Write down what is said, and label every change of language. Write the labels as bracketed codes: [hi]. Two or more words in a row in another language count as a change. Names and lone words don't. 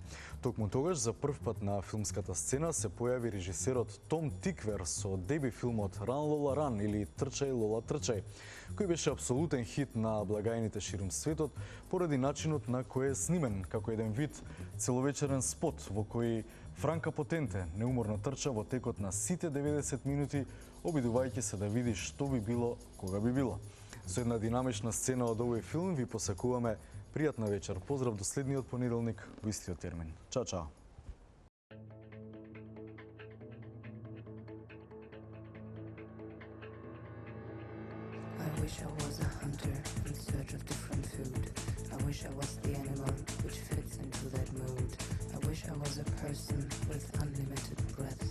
[mk] Токму тогаш за прв пат на филмската сцена се појави режисерот Том Тиквер со деби филмот Ран Лола Ран или Трчај Лола Трчај, кој беше апсолутен хит на благајните ширум светот поради начинот на кој е снимен како еден вид целовечерен спот во кој Франка Потенте неуморно трча во текот на сите 90 минути, обидувајќи се да види што би било кога би било. Со една динамична сцена од овој филм ви посакуваме пријатна вечер. Поздрав до следниот понеделник во истиот термин. Чао, чао. [en] I wish I was a hunter in search of different food. I wish I was the animal which fits into that mood. I wish I was a person with unlimited breath.